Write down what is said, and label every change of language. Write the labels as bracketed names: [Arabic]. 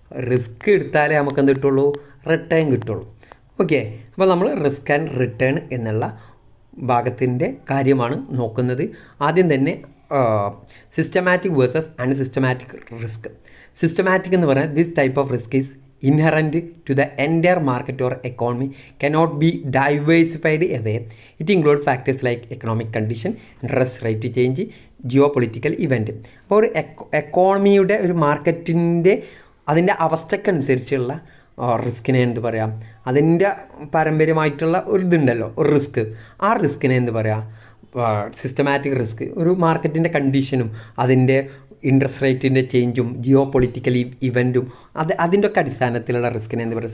[Malayalam] Risk എടുത്താലേ നമുക്ക് എന്ത് കിട്ടുള്ളൂ? റിട്ടേൺ കിട്ടുള്ളൂ. ഓക്കെ, അപ്പോൾ നമ്മൾ റിസ്ക് ആൻഡ് റിട്ടേൺ എന്നുള്ള ഭാഗത്തിൻ്റെ കാര്യമാണ് നോക്കുന്നത്. ആദ്യം തന്നെ systematic versus unsystematic risk. Systematic എന്ന് പറഞ്ഞാൽ [English] This type of risk is inherent to the entire market or economy, cannot be diversified away. It includes factors like economic condition, interest rate change, geopolitical event. [Malayalam] അപ്പോൾ ഒരു എക്കോണമിയുടെ ഒരു മാർക്കറ്റിൻ്റെ അതിൻ്റെ അവസ്ഥക്കനുസരിച്ചുള്ള റിസ്കിനെ എന്ത് പറയാം? അതിൻ്റെ പാരമ്പര്യമായിട്ടുള്ള ഒരു ഇതുണ്ടല്ലോ, ഒരു റിസ്ക്. ആ റിസ്കിനെ എന്ത് പറയാം? Systematic risk. ഒരു മാർക്കറ്റിൻ്റെ കണ്ടീഷനും അതിൻ്റെ ഇൻട്രസ്റ്റ് റേറ്റിൻ്റെ ചേഞ്ചും ജിയോ പൊളിറ്റിക്കൽ ഇവൻറ്റും അതിൻ്റെ ഒക്കെ അടിസ്ഥാനത്തിലുള്ള റിസ്കിനെ എന്ത് പറയുക?